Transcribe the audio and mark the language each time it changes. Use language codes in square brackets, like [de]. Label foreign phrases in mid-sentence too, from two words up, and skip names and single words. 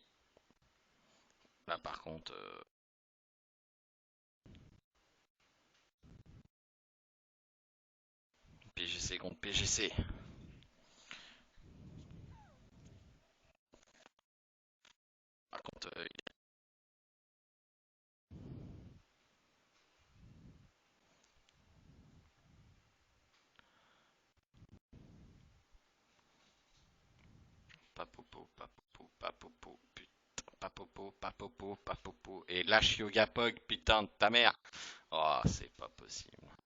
[fr] Là par contre, PGC contre PGC. Par contre, papopo, papopo, papopo, putain, papopo, papopo, papopo. Et lâche Yoga Pog, putain de ta mère. Oh, c'est pas possible.